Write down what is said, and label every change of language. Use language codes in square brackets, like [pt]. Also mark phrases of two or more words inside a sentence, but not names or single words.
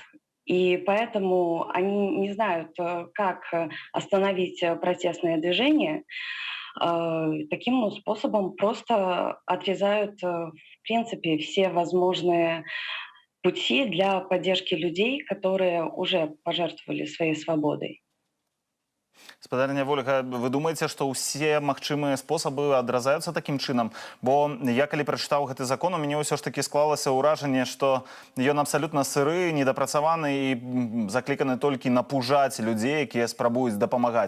[ru] И поэтому они не знают, как остановить протестное движение. Таким способом просто отрезают, в принципе, все возможные пути для поддержки людей, которые уже пожертвовали своей свободой. [be] Спадарня Вольга, вы думаеце, што ўсе магчымыя спосабы адразаюцца такім чынам? Бо я калі прачытаў гэты закон, у мяне ўсё ж такі склалася ўражанне, што ён абсалютна сыры, недапрацаваны і закліканы толькі напужаць людзей, якія спрабуюць дапамагаць.